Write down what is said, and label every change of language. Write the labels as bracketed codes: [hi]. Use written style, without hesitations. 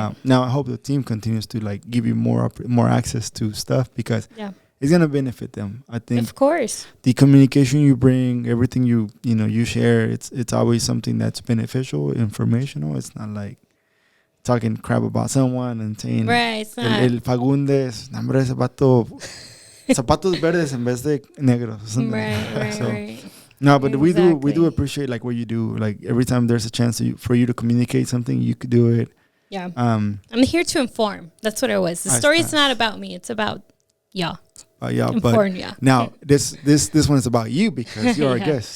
[en] Now I hope the team continues to like give you more access to stuff, because it's gonna benefit them. I think, of course, the communication you bring, everything you share, it's always something that's beneficial, informational. It's not like talking crap about someone and saying, right. It's not. [es] El Fagundes, nombre de zapatos verdes en vez de negros. [en] Right. No, but we do Exactly. appreciate like what you do. Like every time there's a chance for you to communicate something, you could do it. Yeah. I'm here to inform. That's what it was. The story's not about me. It's about y'all. Inform y'all. Now this one is about you, because you're our guest.